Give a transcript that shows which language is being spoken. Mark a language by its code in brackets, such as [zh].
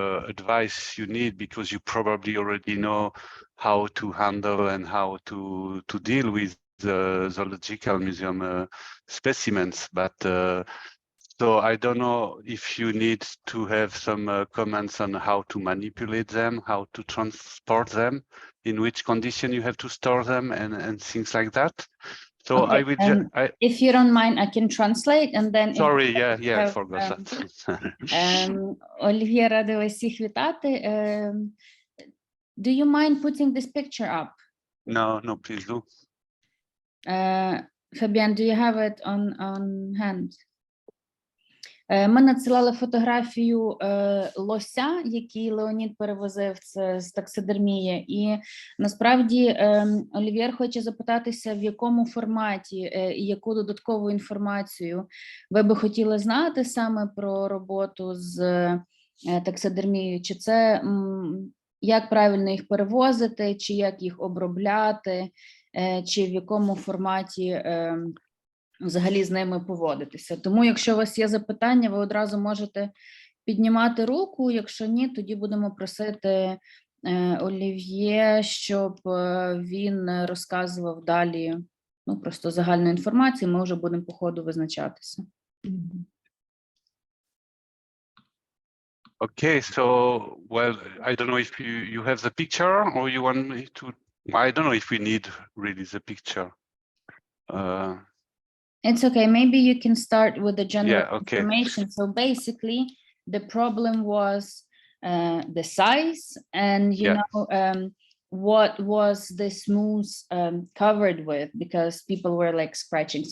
[en] advice you need, because you probably already know how to handle and how to deal with the zoological museum specimens, but so I don't know if you need to have some comments on how to manipulate them, how to transport them, in which condition you have to store them, and things like that. So Okay, I will. If you don't mind, I can translate, and then. Sorry, I forgot that. [uk] Olivier, радий усіх вітати. [en] Do you mind putting this picture up? No, please do. Fabienne, do you have it on hand? [uk] Ми надсилали фотографію лося, який Леонід перевозив з таксидермії, і насправді Олів'єр хоче запитатися, в якому форматі і яку додаткову інформацію ви би хотіли знати саме про роботу з таксидермією, чи це як правильно їх перевозити, чи як їх обробляти, чи в якому форматі взагалі з ними поводитися. Тому, якщо у вас є запитання, ви одразу можете піднімати руку. Якщо ні, тоді будемо просити Олів'є, щоб він розказував далі, ну, просто загальну інформацію, ми вже будемо по ходу визначатися. [en] Okay, so, well, I don't know if you have the picture, or you want me to, I don't know if we need really the picture. It's okay, maybe you can start with the general okay. information. So basically, the problem was the size, and you know, what was this moose covered with, because people were like scratching.